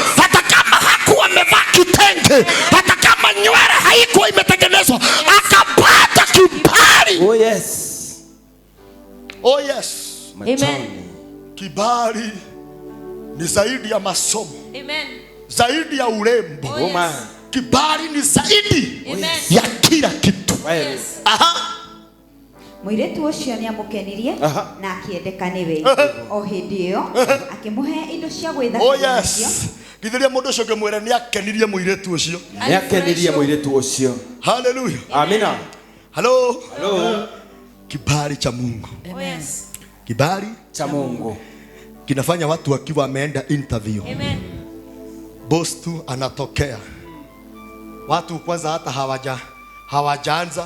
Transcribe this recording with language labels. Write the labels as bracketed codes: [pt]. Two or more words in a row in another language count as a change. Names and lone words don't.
[sw] hata kama hakuwa amevaa kitenge, hata kama nywele haikuwa imetengenezwa, akapata kibali. [en] Oh yes. Oh yes. Amen. [sw] Kibali ni zaidi ya masomo, [en] Amen. [sw] zaidi ya urembo. [en] Oh, yes. [sw] Kibali ni zaidi [en] Amen. [sw] ya kila kitu. [en] Yes. Aha. [ki] Mũirĩtu ũcio nĩ amũkenirie na akĩendeka nĩwe. O hĩndĩ ĩyo akĩmũhe indo cia [en] Oh [ki] gwĩthaka [en] yes. [ki] Githiria mundu ucio ngimwira ni akenirie muiretu ucio. Ni akenirie muiretu ucio. [en] Hallelujah. [sw] Amina. [en] Hello. Hello. [sw] Kibali cha Mungu. [en] Oh yes. [sw] Kibali Cha Mungu kinafanya watu wakiwa wameenda interview. [en] Amen. [sw] Boss tu anatokea. Watu kwanza hata hawajaanza.